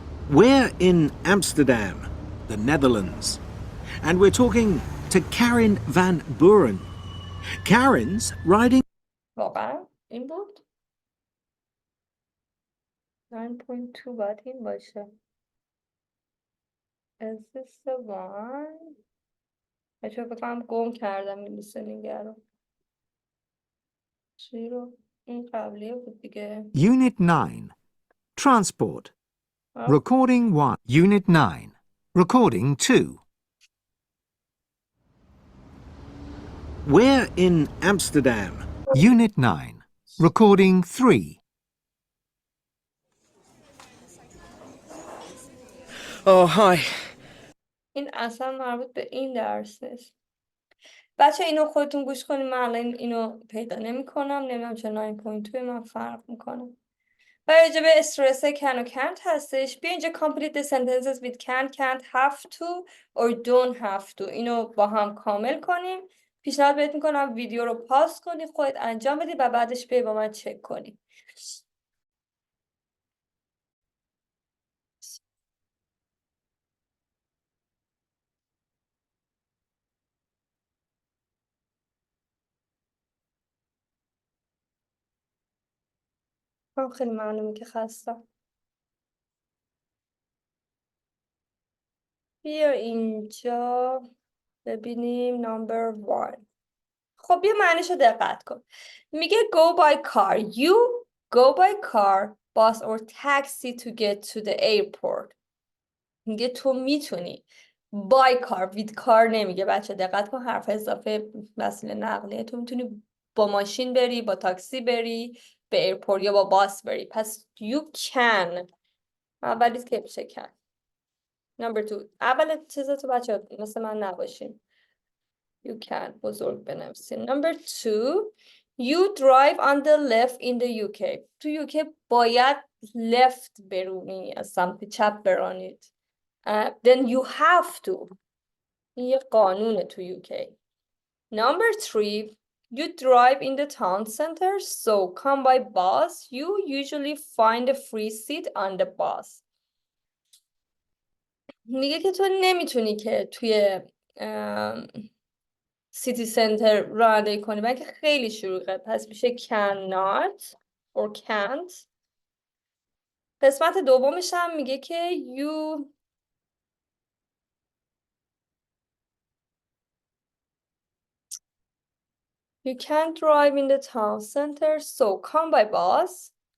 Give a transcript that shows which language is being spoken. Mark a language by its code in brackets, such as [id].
[en] We're in Amsterdam, the Netherlands, and we're talking to Karin van Buren. Karin's riding... [fa] واقعا این بود 9.2 باید این باشه. [en] Is this the one? [fa] بچه بکنم گم کردم این لیسنینگ رو. چی رو؟ این قبلیه بود دیگه. [en] Unit 9. Transport. Recording 1. Unit 9. Recording 2. We're in Amsterdam. Unit 9. Recording 3. Oh, hi. [fa] این اصلا مربوط به این درس نیست. بچه اینو خودتون گوش کنیم. من الان اینو پیدا نمی کنم. نمیدونم چرا 9.2 من فرق میکنه. و راجع به استرس can و can't هستش. بیا اینجا [en] complete the sentences with can, can't, have to or don't have to. [fa] اینو با هم کامل کنیم. پیشنهاد بهت میکنم ویدیو رو پاس کنی، خودت انجام بدی و بعدش بیای با من چک کنی. خیلی ممنونم که خستم. بیا اینجا ببینیم نمبر 1. خب بیا معنیشو دقت کن. [en] میگه go by car. You go by car, bus or taxi to get to the airport. [fa] میگه تو میتونی [en] by car with car [fa] نمیگه. بچه دقت کن حرف اضافه وسیله نقلیه. تو میتونی با ماشین بری، با تاکسی بری به ایرپورت یا با باس بری. پس [en] you can [fa] اولی که میشه can. نمبر 2 اول چیزاتو بچه مثل من نباشین. [en] You can [fa] بزرگ بنویسین. [en] Number 2 you drive on the left in the UK. [fa] تو UK باید left برونی، از سمت چپ برانید. [en] Then you have to. [fa] این یه قانونه تو UK. [en] Number 3 you drive in the town center, so come by bus. You usually find a free seat on the bus. [fa] میگه که تو نمیتونی که توی سیتی سنتر رانندگی کنی، بلکه خیلی شلوغه. پس میشه [en] cannot or can't. [fa] قسمت دومش هم میگه که [en] you can't drive in the town center, so come by bus.